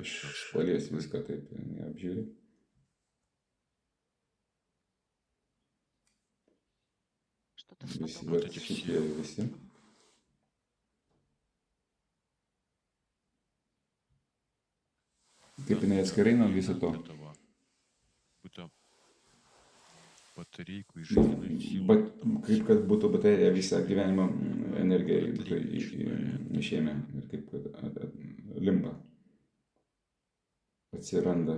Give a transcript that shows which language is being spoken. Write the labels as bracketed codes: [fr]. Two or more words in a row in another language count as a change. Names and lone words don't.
[lt] iš [ru] все [lt] šalies viską taip apžiūri. [ru] Что-то в [lt] Visi, [ru] потоке. Вот [lt] vat [ru] эти [lt] šitie [ru] все. [lt] visi. Мгм. Kaip jinai atskirai nuo viso to. [ru] Этого. Будто батарейку и жизненную силу. [lt] Kaip kad būtų baterija visą gyvenimo energiją būtų išėmę ir kaip kad limpa atsiranda.